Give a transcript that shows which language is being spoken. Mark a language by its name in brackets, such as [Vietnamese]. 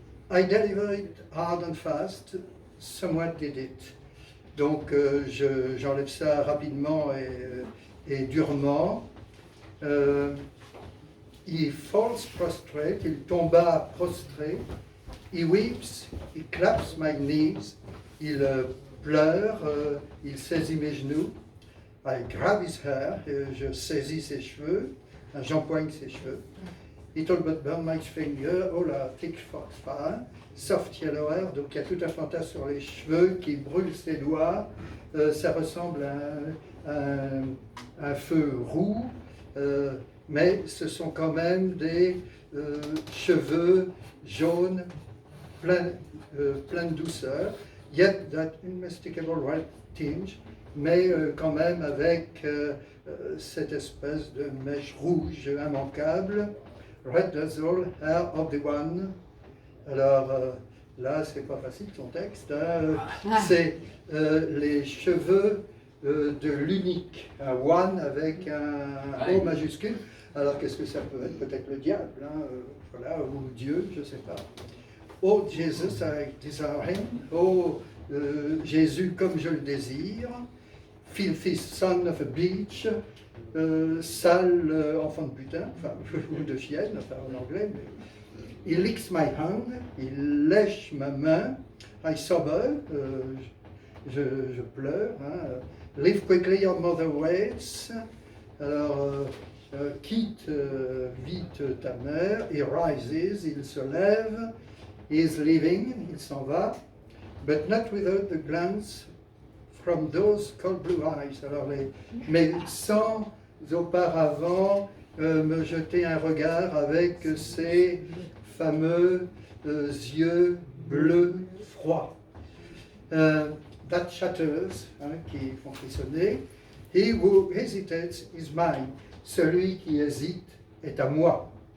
[English] I delivered hard and fast, someone did it. [French] Donc j'enlève ça rapidement et durement. [English] He falls prostrate, [French] il tomba prostré. [English] He weeps, he claps my knees, [French] il pleure, il saisit mes genoux. [English] I grab his hair, [French] je saisis ses cheveux, j'empoigne ses cheveux. [English] It all but burn my finger, oh la thick fire, soft yellow hair, [French] donc il y a tout un fantasme sur les cheveux qui brûlent ses doigts, ça ressemble à un feu roux, mais ce sont quand même des cheveux jaunes, plein de douceur. [English] Yet that unmistakable tinge, [French] mais quand même avec cette espèce de mèche rouge immanquable. [English] Red dazzle, hair of the one. [French] Alors là, c'est pas facile son texte. C'est les cheveux de l'unique, un one avec un O majuscule. Alors qu'est-ce que ça peut être? Peut-être le diable, voilà, ou Dieu, je ne sais pas. [English] Oh Jesus, I desire him. [French] Oh Jésus, comme je le désire. [English] Filthy son of a bitch. [French] Sale enfant de putain, enfin, ou de chienne, enfin en anglais. Mais... [English] He licks my hand, [French] il lèche ma main. [English] I sober, [French] je pleure. [English] Leave quickly, your mother waits. [French] Alors, quitte vite ta mère. [English] He rises, [French] il se lève. [English] He is leaving, [French] il s'en va. [English] But not without the glance from those cold blue eyes. [French] Alors, mais sans auparavant me jeter un regard avec ces fameux yeux bleus froids. [English] That shatters, [French] qui font frissonner. [English] He who hesitates is mine. [French] Celui qui hésite est à moi.